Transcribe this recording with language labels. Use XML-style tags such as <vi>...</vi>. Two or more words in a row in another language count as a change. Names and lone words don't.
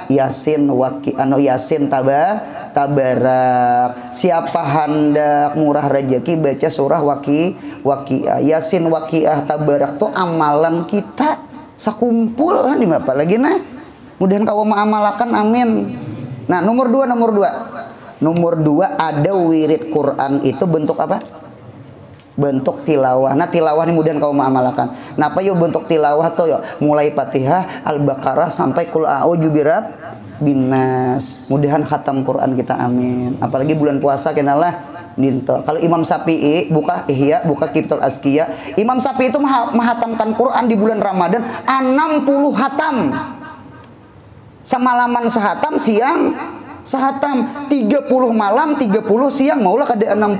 <bjn>Yasin Waqiah, Yasin Tabarak.</bjn> <id>Siapa hendak murah rezeki baca surah Waqiah.</id> <bjn>Yasin Waqiah Tabarak tuh amalan kita sakumpul kan apa lagi nah. Mudahan kau mengamalkan amin.</bjn> <id>Nah nomor dua ada wirid Quran itu bentuk apa? Bentuk tilawah.</id> <bjn>Nah tilawah ini mudahan kau mengamalkan. Napa yo bentuk tilawah tuh yo mulai Fatihah, Al-Baqarah sampai</bjn> <ar>Qul a'udzu binnas.</ar> <bjn>Mudahan khatam Quran kita amin. Apalagi bulan puasa kenalah ninto.</bjn> <id>Kalau Imam Syafi'i buka Ihya, buka Qibtul Azkiyah. Imam Syafi'i itu menghatamkan Quran di bulan Ramadan 60 hatam.</id> <bjn>Semalaman sehatam, siang sehatam, 30 malam, 30 siang, maulah kada 60.</bjn>